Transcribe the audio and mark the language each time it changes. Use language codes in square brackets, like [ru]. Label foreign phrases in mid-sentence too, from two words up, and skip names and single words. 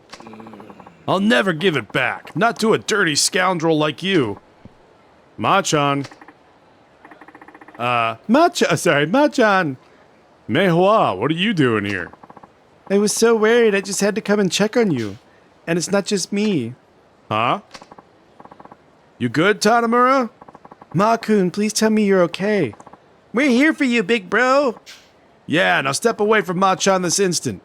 [en] I'll never give it back. Not to a dirty scoundrel like you. Machan. Machan. Mehua, what are you doing here? I was so worried I just had to come and check on you. And it's not just me. Huh? You good, Tanamura? Ma-kun, please tell me you're okay. We're here for you, big bro. Yeah, now step away from Machan this instant.